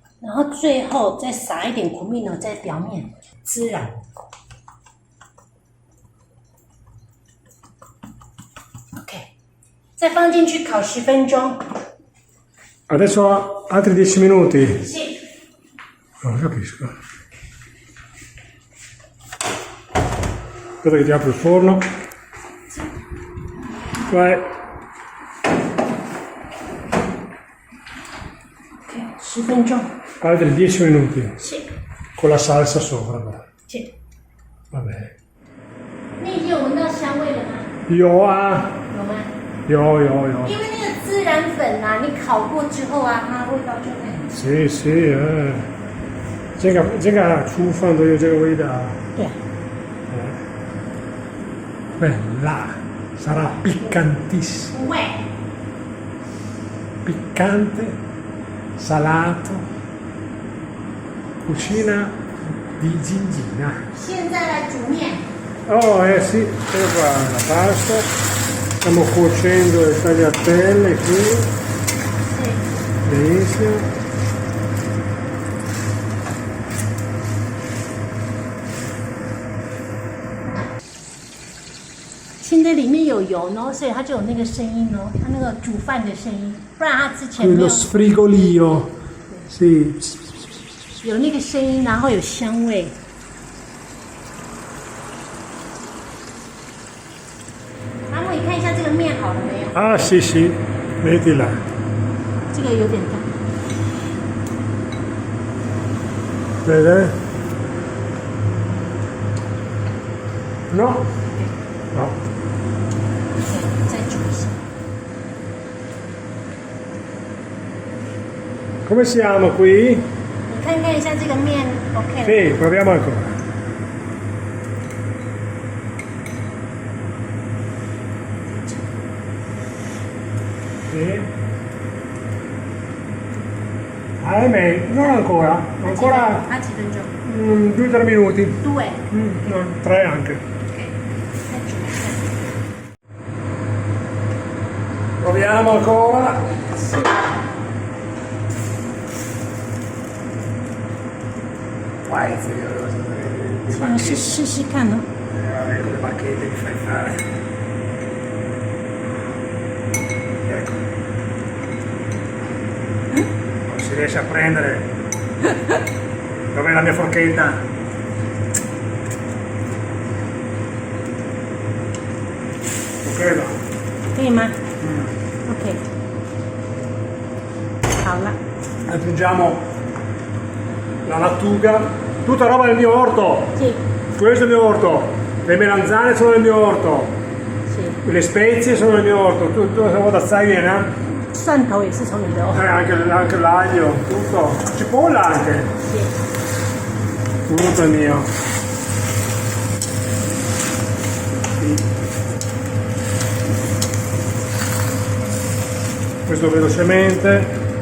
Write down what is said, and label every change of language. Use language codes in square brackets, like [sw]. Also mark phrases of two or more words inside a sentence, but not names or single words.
[zh] 然后最后再撒一点 cumino 在表面滋染。OK， 再放进去烤10分钟。 [it] Adesso altri 10 minuti. Sì. Non capisco. Aspetta che ti apro il forno. Vai. [zh] Ok, 10分钟。 [it] Altri 10 minuti. Sì. Con la salsa sopra. Sì. Vabbè. [zh] 你已经有闻到香味了吗？有啊，有吗？有。因为那个孜然粉啊，你烤过之后啊，它味道就很。 [it] Sì, sì, [zh] 这个厨房都有这个味道。对。 [it] Bella, sarà piccantissimo. [zh] 不会。 [it] Piccante, salato, cucina di Gingina. [zh] 现在来煮面。 [it] Oh, sì, ecco qua la pasta. Stiamo cuocendo le tagliatelle qui. Sì. Benissimo. [zh] 现在里面有油呢，所以它就有那个声音哦，它那个煮饭的声音，不然它之前没 [it] Quello [zh] 有 [it] sfrigolio. Sì. [zh] 有那个声音，然后有香味。阿木，你看一下这个面好了没有？ [it] Ah, sì, sì. Mettila. [zh] 这个有点大。 [it] Vede? No. No. [zh] 再煮一下。 [it] Come siamo qui? [zh] 你看看一下这个面 ，OK 了。 [it] Sì, proviamo ancora. Sì. Ahimè, non ancora. Ancora [zh] 它几分钟？ [it] 2-3 minuti. [zh] 对。 [it] No, 3 anche. [zh] OK， 再煮一下。 [it] Proviamo ancora. [zh] 试试看呢。 [it] Ecco le bacchette mi fai fare. Ecco. Non si riesce a prendere. Dov'è la mia forchetta? Non credo. [zh] 可以吗？OK。好了。 [it] Aggiungiamo la lattuga. Tutta roba del mio orto. Sì. Questo è il mio orto. Le melanzane sono del mio orto. Sì. Le spezie sono del mio orto. Tutto da sai viene? [zh] 蒜头也是从你的哦。 [it] Anche l'aglio, tutto. Cipolla anche. Sì. Tutto è mio. Questo velocemente.